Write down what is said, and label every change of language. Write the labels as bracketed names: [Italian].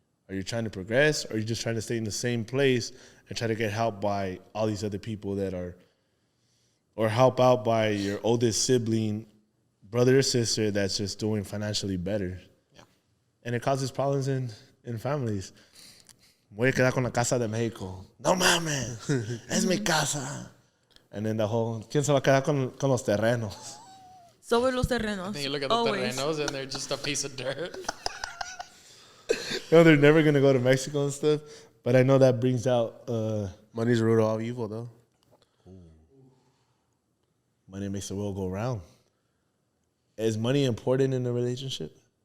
[English] Are you trying to progress, or are you just trying to stay in the same place and try to get help by all these other people or help out by your oldest sibling, brother or sister that's just doing financially better? Yeah. And it causes problems in families. [Spanish] Voy a quedar con la casa de México. No mames, es mi casa. [English] And then the whole, [Spanish] ¿quién se va a quedar con los terrenos? Sobre los terrenos. [English] And you look at the terrenos and they're just a piece of dirt. They're never going to go to Mexico and stuff. But I know that brings out... money's the root of all evil, though. Money makes the world go round. Is money important in a relationship?